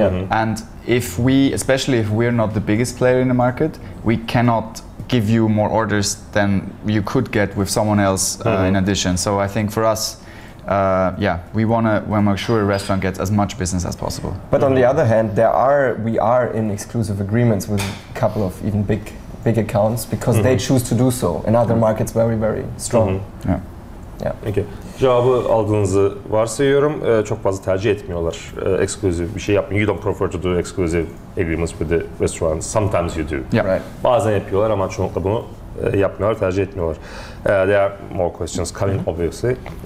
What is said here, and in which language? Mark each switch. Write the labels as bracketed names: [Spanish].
[English] And especially if we're not the biggest player in the market, we cannot give you more orders than you could get with someone else in addition. So I think for us, we want to make sure a restaurant gets as much business as possible. But on the other hand, we are in exclusive agreements with a couple of even big accounts because they choose to do so. In other markets, very, very strong. Okay. [Turkish] Cevabı aldığınızı varsayıyorum. Çok fazla tercih etmiyorlar. Exclusive bir şey yapmıyor. [English] You don't prefer to do exclusive agreements with the restaurants. Sometimes you do. Right. [Turkish] Bazen yapıyorlar ama çoğunlukla bunu yapmıyorlar, tercih etmiyorlar. [English] There are more questions coming, obviously.